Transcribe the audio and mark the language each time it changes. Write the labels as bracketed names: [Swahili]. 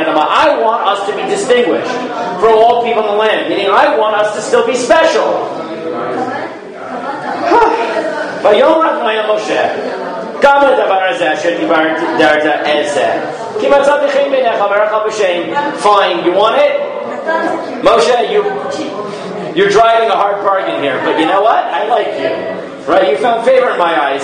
[English] I want us to be distinguished from all people in the land. Meaning, I want us to still be special. [Hebrew] ויאמר אדוני אל משה, גם לדבר הזה אשר דיברת הזה, כי מצאתי חן בעיניך ואראך בשם. [English] Fine, you want it? Moshe, you're driving a hard bargain here, but you know what? I like you. Right? You found favor in my eyes.